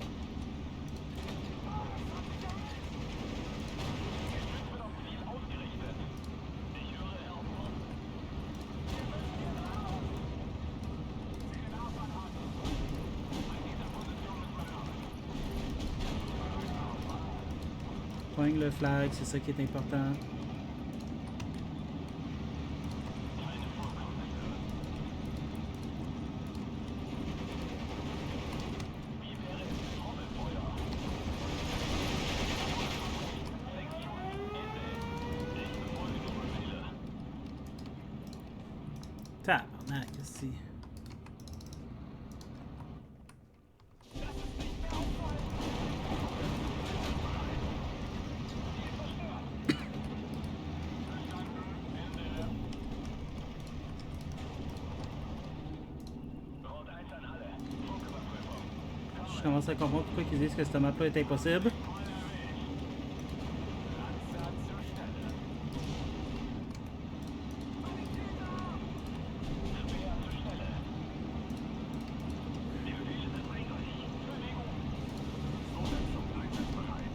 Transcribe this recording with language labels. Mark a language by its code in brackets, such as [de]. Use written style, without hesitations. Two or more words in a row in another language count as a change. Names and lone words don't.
[de] Jetzt wird auf Ziel ausgerichtet. Ich höre, Herr Hauptmann. Wir müssen hier raus. Sie den Abfall an. An dieser Position müssen wir raus. [fr] Poigne le flag, c'est ça qui est important. [de] Keine Vorkommnisse. Wie wäre es mit Trommelfeuer? Sektion Ende. Ich befolge die Befehle. [fr] Tabarnak, ici. [de] Lass es nicht mehr auffallen. Ziel verstört. Verstanden. Ende. Rot 1 an alle. Funküberprüfung. [fr] Je commence à comprendre pourquoi ils disent que cette map-là est impossible. [de] Lanzer zur Stelle. Speer zur Stelle. Die Befehle sind eindeutig. Bewegung. Sonderzug einsatzbereit.